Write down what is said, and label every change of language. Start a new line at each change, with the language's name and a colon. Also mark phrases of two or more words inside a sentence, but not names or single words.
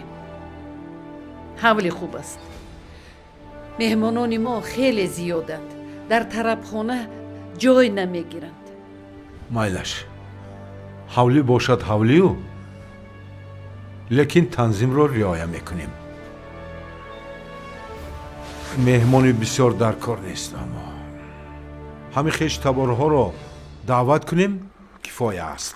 Persian: حولی خوب است. مهمانان ما خیلی زیادند. در طربخانه جای نمیگیرند.
Tajik: майлаш ҳавлӣ бошад ҳавлию лекин танзимро риоя мекунем. меҳмони бисёр дар кор нест аммо ҳамин хештаборҳоро даъват кунем кифоя аст.